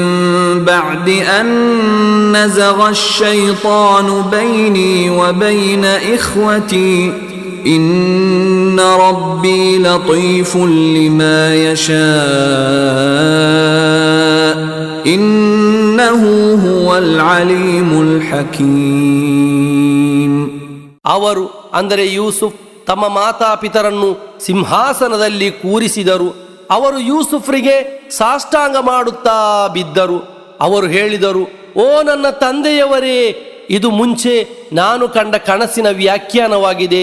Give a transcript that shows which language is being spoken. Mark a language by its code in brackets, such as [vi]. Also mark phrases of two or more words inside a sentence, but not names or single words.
[ar] بعد أن نزغ الشيطان بيني وبين إخوتي إن ربي لطيف لما يشاء إنه هو العليم الحكيم. [kn] ಅವರು ಅಂದರೆ ಯೂಸುಫ್ ತಮ್ಮ ಮಾತಾಪಿತರನ್ನು ಸಿಂಹಾಸನದಲ್ಲಿ ಕೂರಿಸಿದರು. ಅವರು ಯೂಸುಫ್ರಿಗೆ ಸಾಷ್ಟಾಂಗ ಮಾಡುತ್ತಾ ಬಿದ್ದರು. ಅವರು ಹೇಳಿದರು, ಓ ನನ್ನ ತಂದೆಯವರೇ, ಇದು ಮುಂಚೆ ನಾನು ಕಂಡ ಕನಸಿನ ವ್ಯಾಖ್ಯಾನವಾಗಿದೆ.